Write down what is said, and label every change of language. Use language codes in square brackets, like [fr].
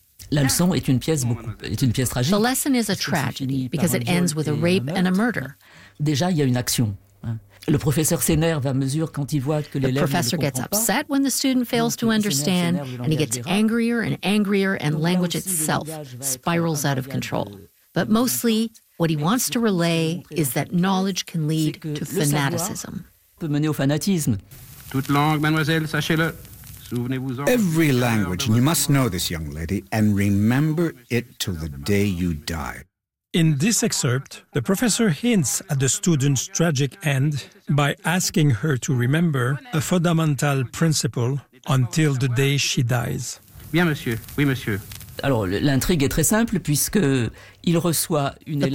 [fr] La leçon est une pièce beaucoup, est une pièce tragique. [en] The lesson is a tragedy because it ends with a rape and a murder. [fr] Déjà, il y a une action. Le professeur s'énerve à mesure quand il voit que l'élève ne comprend pas. [en] The professor gets upset when the student fails to understand, and he gets angrier and angrier, and language itself spirals out of control. But mostly, what he wants to relay is that knowledge can lead to fanaticism. [fr] Peut mener au fanatisme. Toute langue, mademoiselle, sachez-le. [en] Every language, and you must know this, young lady, and remember it till the day you die. In this excerpt, the professor hints at the student's tragic end by asking her to remember a fundamental principle until the day she dies. [fr] Bien, monsieur. Oui, monsieur. Alors, l'intrigue est très simple, puisque il reçoit une élève.